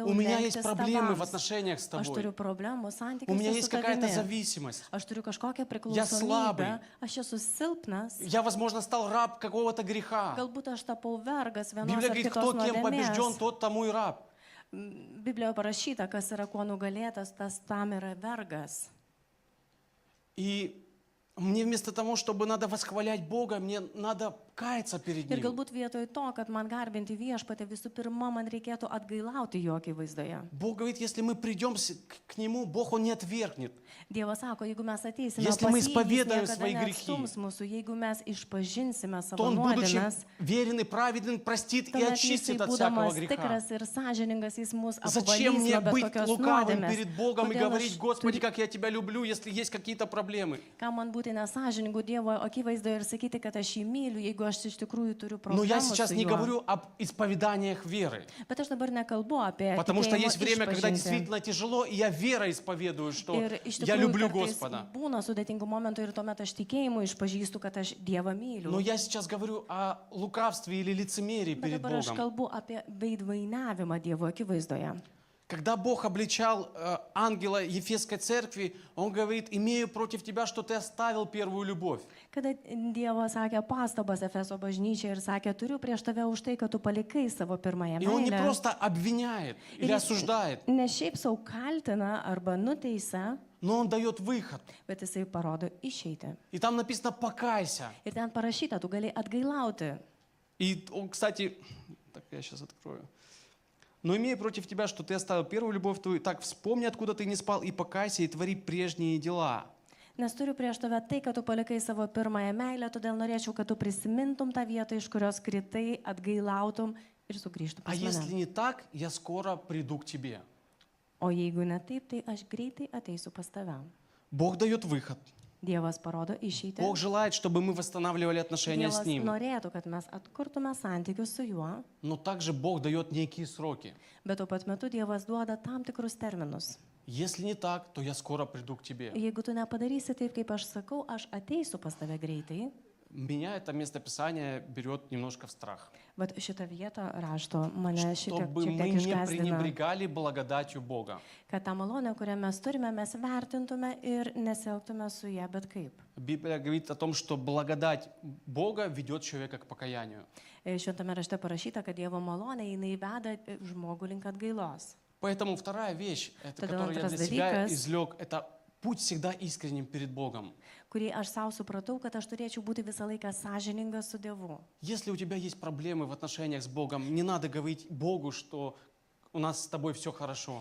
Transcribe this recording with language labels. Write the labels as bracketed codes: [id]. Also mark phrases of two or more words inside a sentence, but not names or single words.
[ru] У меня есть [lt] lenktis [ru] проблемы в [lt] tavams. [ru] отношениях с [lt] Aš turiu [ru] тобой. [lt] problemų [ru] У [lt] santykiuose [ru] меня [lt] su [ru] есть какая-то [lt] tavimi. [ru] зависимость. [lt] Aš turiu kažkokią [ru] slabый. [lt] priklausomybę. Aš esu silpnas. [ru] Я, возможно, стал раб какого-то греха. [lt] Galbūt aš tapau vergas vienos [ru] Библия [lt] ar [ru] говорит, [lt] kitos [ru] кто кем побежден, [lt] nuodėmės. [ru] тот тому и раб. [lt] Biblijoje parašyta, kas yra kuo nugalėtas, tas tam yra vergas. [ru] И мне вместо того, чтобы надо восхвалять Бога, мне надо каяться перед [lt] Ir [ru] Ним. [lt] galbūt vietoj to, kad man garbinti viešpatį, visų pirma, man reikėtų atgailauti jo akivaizdoje. [ru] Бог говорит, если мы придем к Нему, Бог Он не отвергнет. [lt] Dievas sako, jeigu mes ateisime [ru] Если [lt] pas [ru] мы [lt] jį, jis [ru] исповедуем [lt] niekada [ru] свои грехи, [lt] neatstums mūsų, jeigu mes išpažinsime [ru] То [lt] savo [ru] Он, будучи [lt] nuodėmes, [ru] верен и праведен, простит и [lt] tuomet jisai [ru] очистит от всякого [lt] būdamas [ru] греха. [lt] tikras ir sąžiningas, jis mus [ru] Зачем [lt] apvalys [ru] мне [lt] nuo bet [ru] быть [lt] kokios [ru] лукавым [lt] nuodėmės. [ru] перед Богом и [lt] Kodėl [ru] говорить, [lt] aš [ru] Господи, как я Тебя люблю, если есть какие-то проблемы? [lt] Ką man būti nesąžiningų Dievo akivaizdoje ir sakyti, kad aš jį myliu, jeigu aš iš tikrųjų turiu [ru] Но я [lt] problemų [ru] сейчас [lt] su [ru] не [lt] juo. [ru] говорю об исповеданиях веры. [lt] Bet aš dabar nekalbu apie [ru] Потому что [lt] tikėjimo [ru] есть время, когда [lt] išpažintį. [ru] действительно тяжело, и я верой исповедую, что [lt] Ir iš [ru] я люблю [lt] tikrųjų kartais [ru] Господа. [lt] būna sudėtingų momentų ir tuomet aš tikėjimu išpažįstu, kad aš Dievą myliu. [ru] Но я сейчас говорю о лукавстве или лицемерии [lt] Bet [ru] перед [lt] dabar aš [ru] Богом. [lt] kalbu apie veidvainiavimą Dievo akivaizdoje. [ru] Когда Бог обличал ангела Ефесской церкви, Он говорит, имею против тебя, что ты оставил первую любовь. [lt] Kada Dievas sakė pastabas Efeso bažnyčiai ir sakė, turiu prieš tave už tai, kad tu palikai savo pirmąją [ru] И Он не [lt] meilę. [ru] просто обвиняет или осуждает, [lt] Ne šiaip savo kaltina arba nuteisia, [ru] но Он дает выход. [lt] bet jisai parodo išeitį. [ru] И там написано «покайся». [lt] Ir ten parašyta, tu gali atgailauti. [ru] И он, кстати, так я сейчас открою. Но имею против тебя, что ты оставил первую любовь твою, так вспомни, откуда ты не спал, и покайся, и твори прежние дела. [lt] Nes turiu prieš tave tai, kad tu palikai savo pirmąją meilę, todėl norėčiau, kad tu prisimintum tą vietą, iš kurios kritai, atgailautum ir sugrįžtum [ru] А [lt] pas [ru] если [lt] mane. [ru] не так, я скоро приду к тебе. [lt] O jeigu ne taip, tai aš greitai ateisiu pas tave. [ru] Бог дает выход. [lt] Dievas parodo išeitį. [ru] Бог желает, чтобы мы восстанавливали отношения с [lt] Dievas [ru] Ним. [lt] norėtų, kad mes atkurtume santykius su juo, [ru] Но также Бог дает некие сроки. [lt] bet tuo pat metu Dievas duoda tam tikrus terminus. [ru] Если не так, то я скоро приду к тебе. [lt] Jeigu tu nepadarysi taip, kaip aš sakau, aš ateisiu pas tave greitai. [ru] Меня это местописание берет немножко в страх. [lt] Bet šitą vietą rašto mane šiek [ru] Чтобы [lt] tiek [ru] мы не [lt] išgazdina, [ru] пренебрегали благодатью Бога. [lt] kad tą malonę, kurią mes turime, mes vertintume ir nesielgtume su ją bet kaip. [ru] Библия говорит о том, что благодать Бога ведет человека к покаянию. [lt] Šventame rašte parašyta, kad Dievo malonė jinai veda žmogų link atgailos. [ru] Поэтому вторая вещь, это, Тогда которую я вопрос для себя Давикас. извлек, это будь всегда искренним перед Богом. [lt] Kurį aš savo supratau, kad aš turėčiau būti visą laiką sąžiningas su Dievu. [ru] Если у тебя есть проблемы в отношениях с Богом, не надо говорить Богу, что у нас с тобой все хорошо.